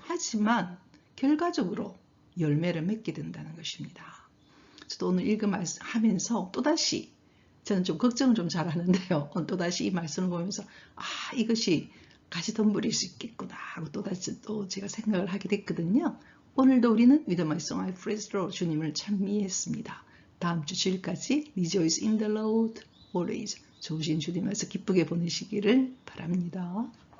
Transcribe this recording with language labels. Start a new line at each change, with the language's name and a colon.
Korean: 하지만 결과적으로 열매를 맺게 된다는 것입니다. 저도 오늘 읽은 말씀 하면서 또다시 저는 좀 걱정을 좀 잘하는데요. 또다시 이 말씀을 보면서 이것이 가시덤불일 수 있겠구나 하고 또다시 또 제가 생각을 하게 됐거든요. 오늘도 우리는
English: With my song I praise the Lord,
Korean: 주님을 찬미했습니다. 다음 주 주일까지
English: Rejoice in the Lord always,
Korean: 좋으신 주님에서 기쁘게 보내시기를 바랍니다.